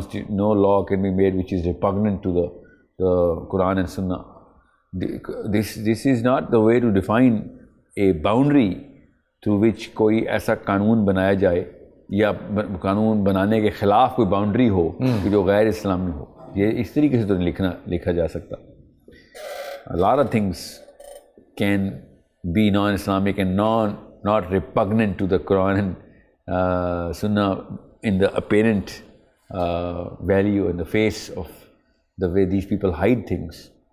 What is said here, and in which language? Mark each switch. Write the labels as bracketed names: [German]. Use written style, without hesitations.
[English] No law can be made which is repugnant to the Quran and Sunnah. This is not the way to define a boundary to which [Urdu] کوئی ایسا قانون بنایا جائے یا قانون بنانے کے خلاف کوئی باؤنڈری ہو کہ جو غیر اسلامی ہو. یہ اس طریقے سے تو لکھا جا سکتا. [English] A lot of things can be non-Islamic and not repugnant to the Quran and Sunnah in the apparent value and the face of the way these people hide things.